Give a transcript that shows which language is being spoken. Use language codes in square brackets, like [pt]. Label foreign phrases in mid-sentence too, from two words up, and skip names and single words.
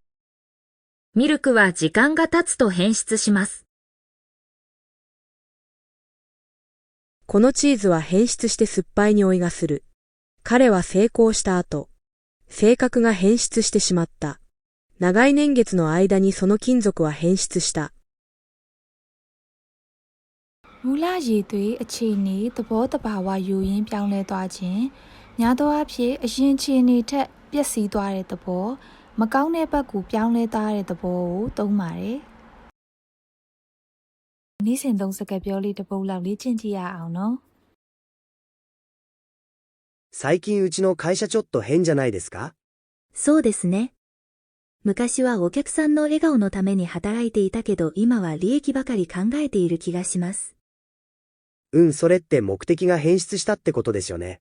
[ja] ミルクは時間が経つと変質します。このチーズは変質して酸っぱい匂いがする。彼は成功した後、性格が変質してしまった。長い年月の間にその金属は変質した。 [my] မူလရည်သွေးအခြေအနေသဘောတဘာဝယူရင်းပြောင်းလဲသွားခြင်းများသောအားဖြင့်အရင်ခြေအနေထက်ပျက်စီးသွားတဲ့သဘောမကောင်းတဲ့ဘက်ကိုပြောင်းလဲသွားတဲ့သဘောကိုသုံးပါတယ်။နေ့စဉ်သုံးစကားပြောလေးတစ်ပုဒ်လောက်လေ့ကျင့်ကြည့်ရအောင်နော်။ [ja] 最近うちの会社ちょっと変じゃないですか？そうですね。昔はお客さんの笑顔のために働いていたけど今は利益ばかり考えている気がします。それって目的が変質したってことですよね。